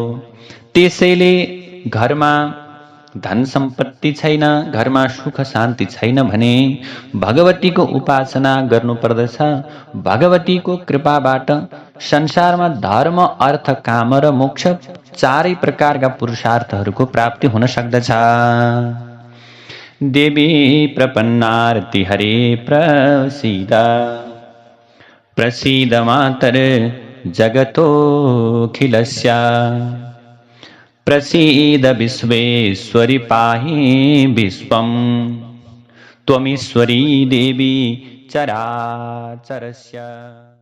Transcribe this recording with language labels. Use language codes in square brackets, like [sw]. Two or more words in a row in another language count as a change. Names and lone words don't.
[ne] त्यसैले घरमा धन सम्पत्ति छैन, घरमा सुख शान्ति छैन भने भगवतीको उपासना गर्नुपर्दछ। भगवतीको कृपाबाट संसारमा धर्म, अर्थ, काम र मोक्ष चारै प्रकारका पुरुषार्थहरूको प्राप्ति हुन सक्दछ। [sa] देवी प्रपन्नार्ति हरे प्रसीद प्रसीद मातर जगतोऽखिलस्य प्रसीद विश्वेश्वरि पाहि विश्वं त्वमीश्वरी देवी चराचरस्य।